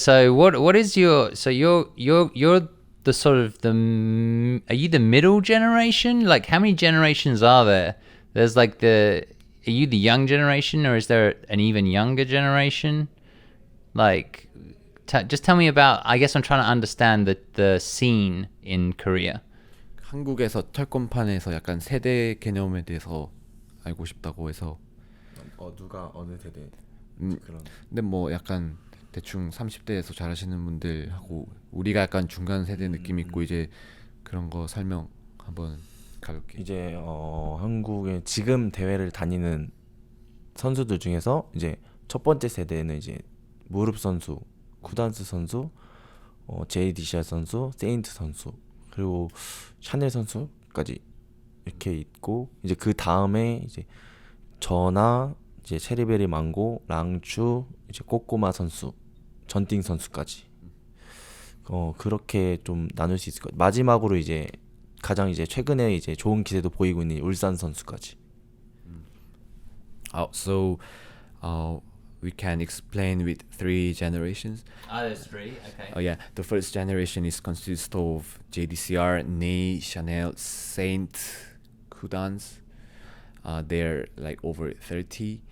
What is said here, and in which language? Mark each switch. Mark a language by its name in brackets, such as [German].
[English] So what is your, so you're the sort of are you the middle generation? Like how many generations are there? There's like are you the young generation, or is there an even younger generation? Like just tell me about, I guess I'm trying to understand the scene in Korea. [Korean] 한국에서 철권판에서 약간 세대 개념에 대해서 알고 싶다고 해서 누가 어느 세대 그런. 근데 뭐 약간 대충 30대에서 잘하시는 분들하고 우리가 약간 중간 세대 느낌 있고 이제 그런 거 설명 한번 가볍게. 이제 한국의 지금 대회를 다니는 선수들 중에서 이제 첫 번째 세대는 이제 무릎 선수, 쿠단스 선수, 제이디샤 선수, 세인트 선수, 그리고 샤넬 선수까지 이렇게 있고, 이제 그 다음에 이제 저나 이제 체리베리 망고, 랑추, 이제 꼬꼬마 선수, 전띵 선수까지 그렇게 좀 나눌 수 있을 것 같아요. 마지막으로 이제 가장 이제 최근에 이제 좋은 기세도 보이고 있는 울산 선수까지. [English] So we can explain with 3 generations. There's 3. Okay. Oh yeah, the first generation is consists of JDCR, Ney, Chanel, Saint, Kudans. They're like over 30.